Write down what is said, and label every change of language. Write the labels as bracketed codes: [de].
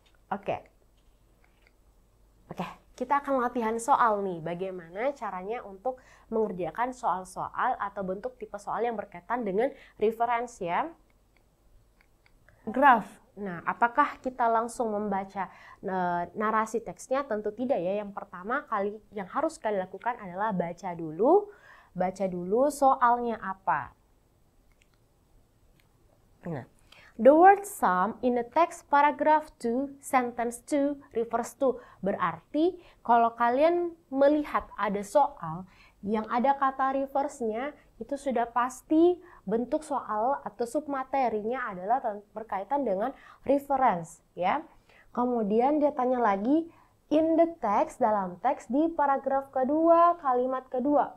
[id] Oke, kita akan latihan soal nih, bagaimana caranya untuk mengerjakan soal-soal atau bentuk tipe soal yang berkaitan dengan reference ya. Graph. Nah, apakah kita langsung membaca narasi teksnya? Tentu tidak ya. Yang pertama kali yang harus kalian lakukan adalah baca dulu soalnya apa. [en] Nah, the word some in the text paragraph 2, sentence 2 refers to. [id] Berarti kalau kalian melihat ada soal yang ada kata reverse-nya, itu sudah pasti bentuk soal atau submaterinya adalah berkaitan dengan reference ya. Kemudian dia tanya lagi [en] in the text, [id] dalam teks di paragraf kedua, kalimat kedua.